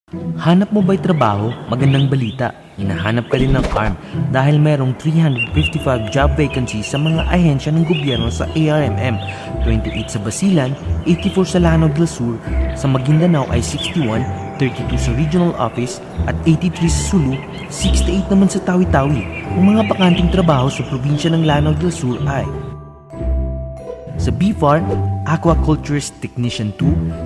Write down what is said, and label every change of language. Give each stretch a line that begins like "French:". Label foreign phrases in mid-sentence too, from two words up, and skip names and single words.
Filipino: Hanap mo ba'y trabaho? Magandang balita. Hinahanap ka rin ng ARM dahil mayroong 355
English: job vacancies
Filipino: sa mga ahensya ng gobyerno sa ARMM, 28 sa Basilan, 84 sa Lanao del Sur, sa Maguindanao ay 61, 32 sa Regional Office at 83 sa Sulu, 68 naman sa Tawi-Tawi. Ang mga bakanting trabaho sa probinsya ng Lanao del Sur ay sa BFAR, Aquaculturist Technician 2,